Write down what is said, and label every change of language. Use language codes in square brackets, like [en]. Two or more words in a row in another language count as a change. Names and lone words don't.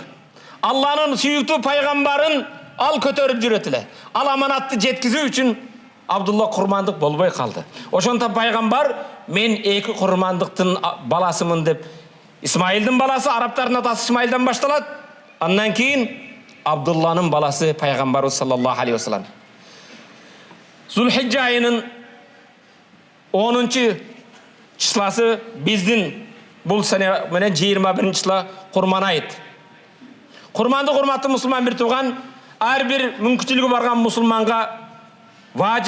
[ky] Алланын сүйүктүү пайгамбарын ал көтөрүп жүрөт эле. Ал аманатты жеткизүү үчүн Абдулла курмандык болбой калды. Ошондо пайгамбар, мен эки курмандыктын баласымын деп, Исмайылдын баласы, арабтардын атасы Исмайылдан башталат. Андан кийин Абдулланын баласы пайгамбарыбыз [ar] صلى الله عليه وسلم. [ky] Зулхижжа айынын 10 числасы биздин бул сene менен 21-чыла Курман айт. Курманды, урматтуу мусулман бир тууган, ар бир мүмкүнчүлүгү барган мусулманга важип.